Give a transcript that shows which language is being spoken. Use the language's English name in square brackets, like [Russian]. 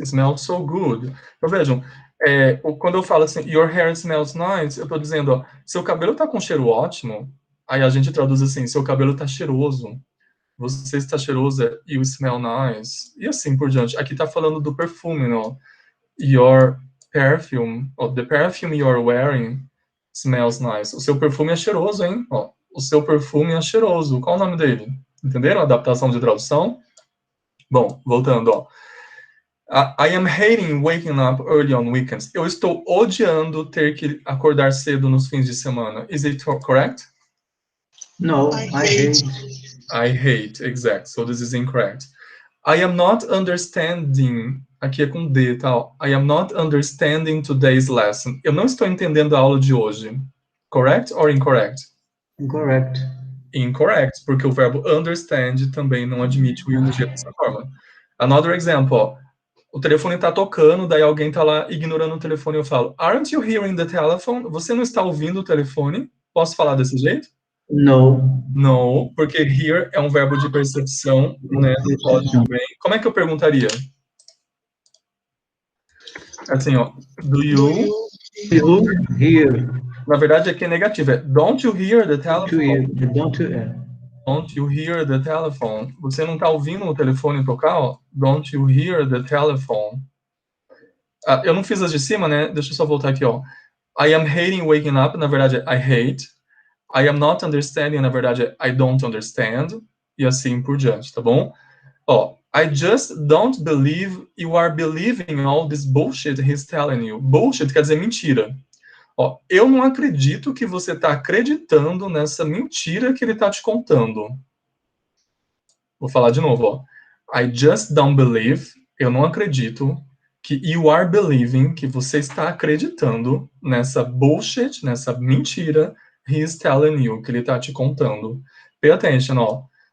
[English] Smells so good. [Portuguese] Então, vejam, quando eu falo assim, [English] your hair smells nice, [Portuguese] eu tô dizendo, ó, seu cabelo tá com cheiro ótimo. Aí a gente traduz assim, seu cabelo tá cheiroso. Você está cheiroso, [English] you smell nice. [Portuguese] E assim por diante. Aqui tá falando do perfume, não? [English] Your perfume, the perfume you're wearing smells nice. [Portuguese] O seu perfume é cheiroso, hein? Ó, o seu perfume é cheiroso. Qual o nome dele? Entenderam a adaptação de tradução? Bom, voltando, ó. [English] I am hating waking up early on weekends. [Portuguese] Eu estou odiando ter que acordar cedo nos fins de semana. [English] Is it correct? No, I hate. I hate, exact. So this is incorrect. I am not understanding. [Portuguese] Aqui é com D, tá? [English] I am not understanding today's lesson. [Portuguese] Eu não estou entendendo a aula de hoje. [English] Correct or incorrect? Incorrect. [Portuguese] Incorrect, porque o verbo understand também não admite o ing dessa forma. [English] Another example, [Portuguese] ó. O telefone está tocando, daí alguém está lá ignorando o telefone e eu falo, [English] aren't you hearing the telephone? [Portuguese] Você não está ouvindo o telefone? Posso falar desse jeito? [English] No. No, [Portuguese] porque hear é um verbo de percepção, né? Não pode também. Como é que eu perguntaria? [English] Assim, ó. Do you hear? [Portuguese] Na verdade, aqui é negativo. [English] É don't you hear the telephone? Don't you hear the telephone? [Portuguese] Você não está ouvindo o telefone tocar? Ó? [English] Don't you hear the telephone? [Portuguese] Eu não fiz as de cima, né? Deixa eu só voltar aqui, ó. [English] I am hating waking up. Na verdade, é I hate. I am not understanding. Na verdade, é I don't understand. [Portuguese] E assim por diante, tá bom? Ó, [English] I just don't believe you are believing all this bullshit he's telling you. [Portuguese] Bullshit quer dizer mentira. Ó, eu não acredito que você está acreditando nessa mentira que ele está te contando. Vou falar de novo, ó. [English] I just don't believe, [Portuguese] eu não acredito, que [English] you are believing, [Portuguese] que você está acreditando nessa bullshit, nessa mentira, [English] he is telling you, [Portuguese] que ele está te contando. [English] Pay attention, [Portuguese] ó.